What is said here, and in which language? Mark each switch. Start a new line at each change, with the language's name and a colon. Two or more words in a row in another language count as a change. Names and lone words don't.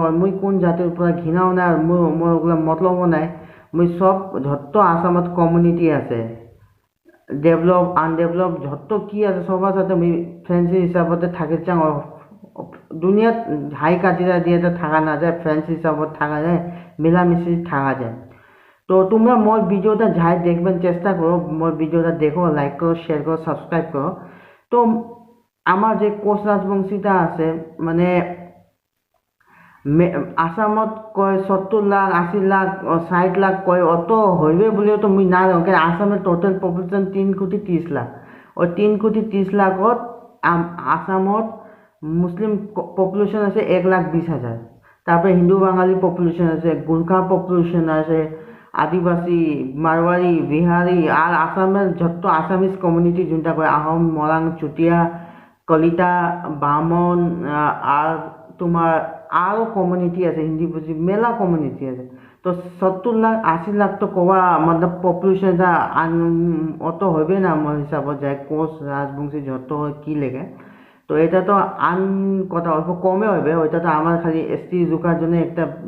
Rangpuri: আর মুই কোন জাতির উপর ঘৃণাও নাই আর মোর ওগুলা মতলবও নাই মুই সব যত আসামত কমিউনিটি আছে
English: develop undevelop
Rangpuri: যত কি আছে সবার সাথে মুই ফ্রেন্ডস হিসাবতে থাকি চাং দুনিয়াত হাই কাজিরা দিয়ে তো থাকা না যায় ফ্রেন্ডস হিসাবত থাকা যায় মিলামিশি থাকা যায় তো তোমরা মোর ভিডিওটা যাই দেখবেন চেষ্টা করো মোর ভিডিওটা দেখো লাইক করো শেয়ার করো সাবস্ক্রাইব করো তো আমার যে কোচ রাজবংশীটা আছে মানে আসামত কয় 70 লাখ 80 লাখ 60 লাখ কয় অত হইবে বলেও তো মুই না জানো কারণ আসামের
English: total population
Rangpuri: 3,30 লাখ ওই 3,30 লাখত আসামত
English: Muslim population
Rangpuri: আছে 1,20,000 তারপরে হিন্দু বাঙালি পপুলেশন আছে গুর্খা পপুলেশন আছে আদিবাসী মারওয়ারি বিহারি আর আসামের যত
English: Assamese community
Rangpuri: যোনটা কয় আহোম মৰাং চুতীয়া কলিতা বামন আর তোমার আরও কমিউনিটি আছে হিন্দি বুঝি মেলা কমিউনিটি আছে তো 70 লাখ 80 লাখ তো কোয়া मतलब পপুলেশনটা অত হবে না আমার হিসাবত যায় কোচ রাজবংশী যত কি লেগে তো এটা তো আন কথা অল্প কমে হবে ওইটা তো আমার খালি এসটি জোকার জন্য একটা